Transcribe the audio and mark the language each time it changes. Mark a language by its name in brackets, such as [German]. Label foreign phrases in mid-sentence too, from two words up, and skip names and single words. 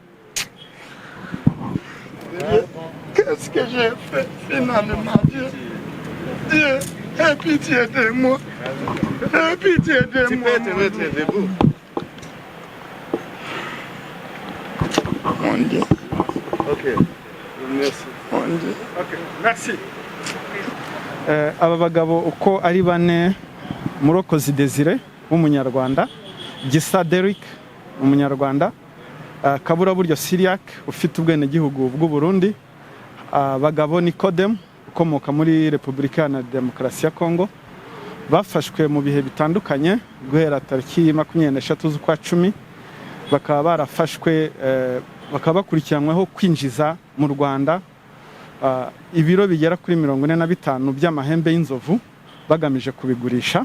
[French] Qu'est-ce que j'ai fait finalement, Dieu? Dieu, aie pitié de moi. Aie pitié de moi. Tu peux te mettre debout. Mon Dieu. Ok, merci. Mon Dieu. Ok, merci. [Kinyarwanda] aba bagabo uko ari bane, Murokozi Desire w'umunyarwanda, Gisa Derrick umunyarwanda, Kaburaburyo Syriac ufite ubwenegihugu bw'u Burundi, Bagabo Nicodem ukomoka muri Repubulika ya Demokarasi ya Kongo, bafashwe mu bihe bitandukanye guhera tariki 23 z'ukwa 10, bakaba barafashwe bakaba bakurikiranweho kwinjiza mu Rwanda ibiro bigera kuri 45 by'amahembe y'inzovu bagamije kubigurisha.